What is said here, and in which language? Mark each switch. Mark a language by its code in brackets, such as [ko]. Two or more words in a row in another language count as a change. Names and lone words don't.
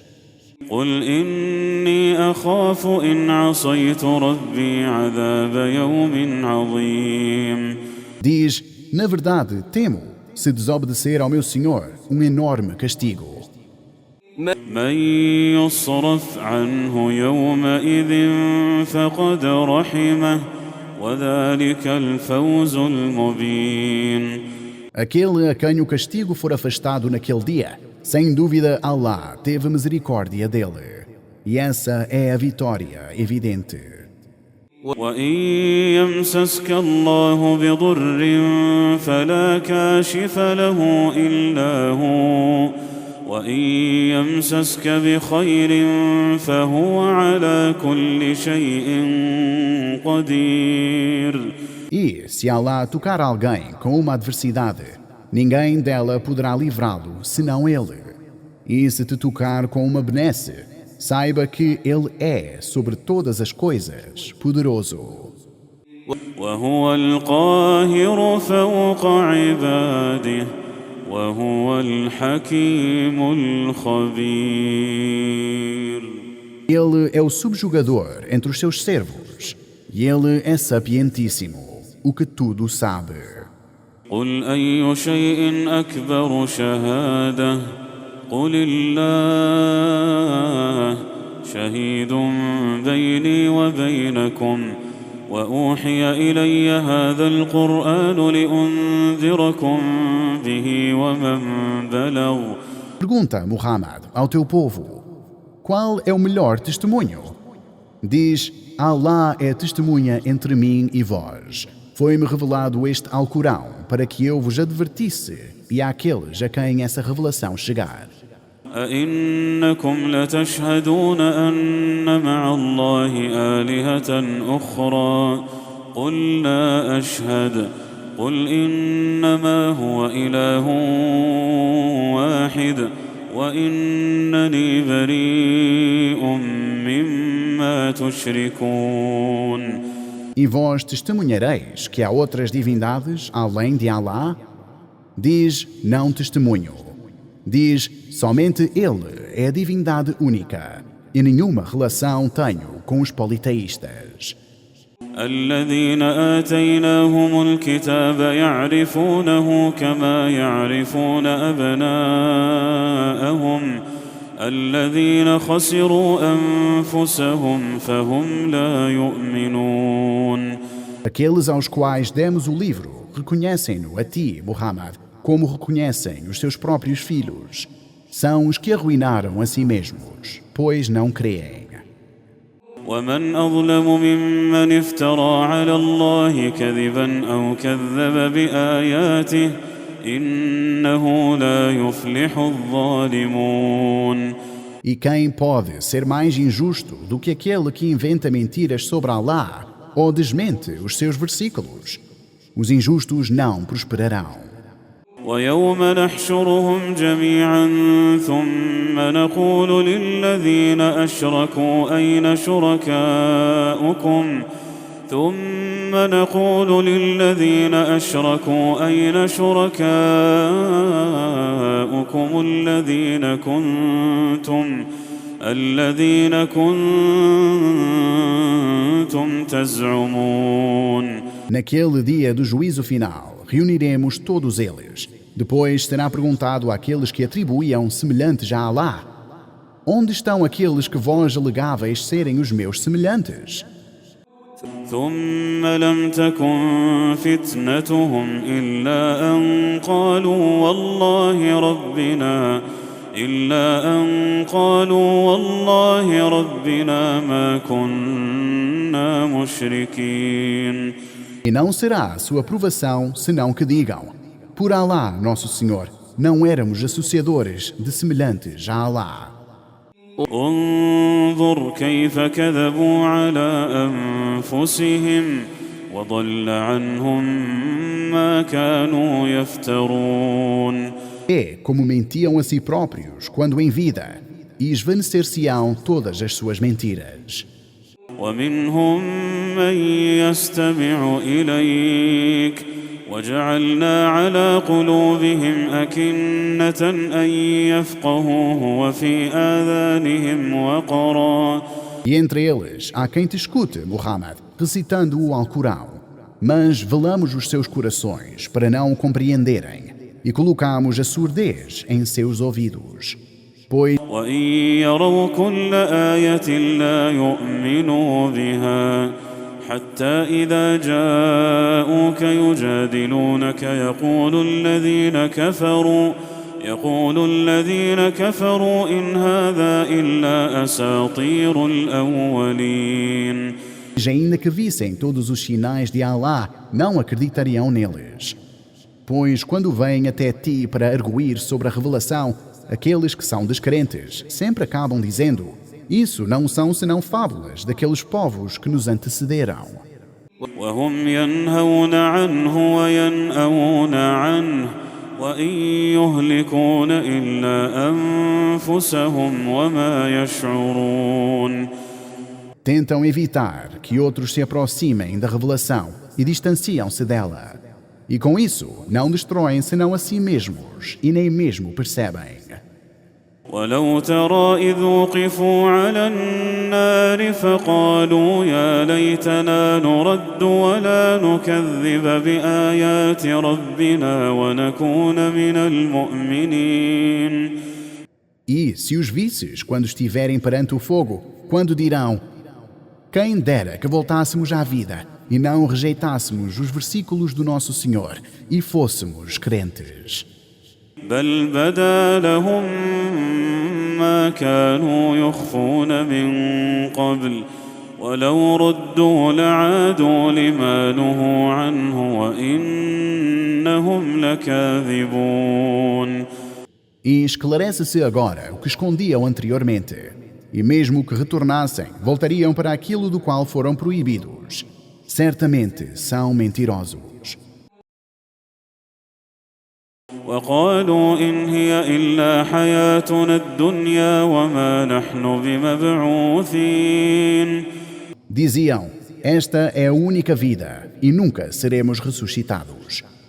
[ar] قل إني أخاف إن عصيت ربي عذاب يوم عظيم. [pt] Diz: na verdade, temo, se desobedecer ao meu Senhor, um enorme castigo. [ar] من يصرف عنه يومئذ فقد رحمه وذلك الفوز المبين. [pt] Aquele a quem o castigo for afastado naquele dia, sem dúvida Allah teve misericórdia dele. E essa é a vitória evidente. [ar] وإن يمسسك الله بضر فلا كاشف له إلا هو وإن يمسسك بخير فهو على كل شيء قدير. [pt] E, se Allah tocar alguém com uma adversidade, ninguém dela poderá livrá-lo, senão Ele. E se te tocar com uma benesse, saiba que Ele é, sobre todas as coisas, poderoso. [ar] وهو القاهر فوق عباده وهو الحكيم الخبير. [pt] Ele é o subjugador entre os seus servos, e Ele é sapientíssimo, o que tudo sabe. [ar] قل أي شيء أكبر شهادة قل الله شهيد بيني وبينكم وأوحي إلي هذا القرآن لأنذركم به ومن بلغ. [pt] Pergunta, Muhammad, ao teu povo: qual é o melhor testemunho? Diz: Allah é testemunha entre mim e vós. Foi-me revelado este Alcorão para que eu vos advertisse e àqueles a quem essa revelação chegar. [ar] أئنكم لتشهدون أن مع الله آلهة أخرى قل لا أشهد قل إنما هو إله واحد وإنني بريء مما تشركون. [pt] E vós testemunhareis que há outras divindades além de Allah? Diz: não testemunho. Diz: somente Ele é a divindade única, e nenhuma relação tenho com os politeístas. [ar] الذين آتيناهم الكتاب يعرفونه كما يعرفون أبناءهم الذين خسروا أنفسهم فهم لا يؤمنون. [pt] Aqueles aos quais demos o livro reconhecem-no a ti, Muhammad, como reconhecem os seus próprios filhos. São os que arruinaram a si mesmos, pois não creem. [ar] ومن أظلم ممن افترى على الله كذبا أو كذب بآياته إنه لا يفلح الظالمون. [pt] E quem pode ser mais injusto do que aquele que inventa mentiras sobre Allah ou desmente os seus versículos? Os injustos não prosperarão. [ar] ويوم نحشرهم جميعا ثم نقول للذين أشركوا أين شركاؤكم الذين كنتم تزعمون. [pt] Naquele dia do juízo final, reuniremos todos eles. Depois será perguntado àqueles que atribuíam semelhantes a Allah: onde estão aqueles que vós alegavais serem os meus semelhantes? [ar] ثم لم تكن فتنتهم إلا أن قالوا والله ربنا ما كنا مشركين. [pt] E não será a sua aprovação senão que digam: por Allah, nosso Senhor, não éramos associadores de semelhantes a Allah. [ar] انظر كيف كذبوا على أنفسهم وضل عنهم ما كانوا يفترون. [pt] É como mentiam a si próprios quando em vida, e esvanecer-se-ão todas as suas mentiras. [ar] ومنهم من يستمع إليك وجعلنا على قلوبهم أكنة أن يفقهوه وفي آذانهم وقرا. [pt] E entre eles há quem te escute, Muhammad, recitando o Alcorão. Mas velamos os seus corações para não o compreenderem e colocamos a surdez em seus ouvidos. Pois, [ar] وإن يروا كل آية لا يؤمنوا بها حتى إذا جاءوك يجادلونك يقول الذين كفروا إن هذا إلا أساطير الأولين. [pt] ainda que vissem todos os sinais de Allah, não acreditariam neles. Pois quando vêm até ti para arguir sobre a revelação, aqueles que são descrentes sempre acabam dizendo: isso não são senão fábulas daqueles povos que nos antecederam. [ar] وهم ينهون عنه وينأون عنه وإن يهلكون إلا أنفسهم وما يشعرون. [pt] Tentam evitar que outros se aproximem da revelação e distanciam-se dela. E com isso não destroem senão a si mesmos e nem mesmo percebem. [ar] ولو ترى إذ وقفوا على النار فقالوا يا ليتنا نرد ولا نكذب بآيات ربنا ونكون من المؤمنين. [pt] E se os visses quando estiverem perante o fogo, quando dirão: quem dera que voltássemos à vida e não rejeitássemos os versículos do nosso Senhor e fôssemos crentes. [ar] بل بدا لهم ما كانوا يخفون من قبل ولو ردوا لعادوا لما نهوا عنه وإنهم لكاذبون. [pt] E esclarece-se agora o que escondiam anteriormente. E mesmo que retornassem, voltariam para aquilo do qual foram proibidos. Certamente são mentirosos. [ar] وقالوا إن هي إلا حياتنا الدنيا وما نحن بمبعوثين. [pt] Diziam: esta é a única vida e nunca seremos ressuscitados.